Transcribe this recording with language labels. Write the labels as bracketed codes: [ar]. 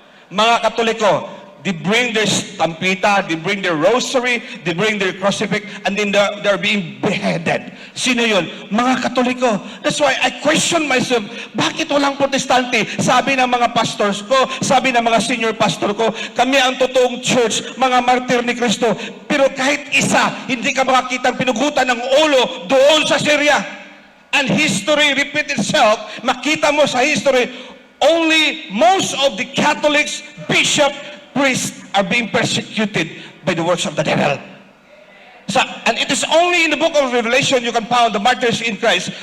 [en] Mga Katoliko, they bring their stampita, they bring their rosary, they bring their crucifix, and then they're being beheaded. [tl] Sino yun? Mga Katoliko. [en] That's why I question myself, [tl] bakit walang protestante? Sabi ng mga pastors ko, sabi ng mga senior pastor ko, kami ang totoong church, mga martir ni Kristo. Pero kahit isa, hindi ka makakita ang pinugutan ng ulo doon sa Syria. [en] And history repeat itself, [tl] makita mo sa [en] history, only most of the Catholics, bishop, priests are being persecuted by the works of the devil. So, and it is only in the book of Revelation you can find the martyrs in Christ.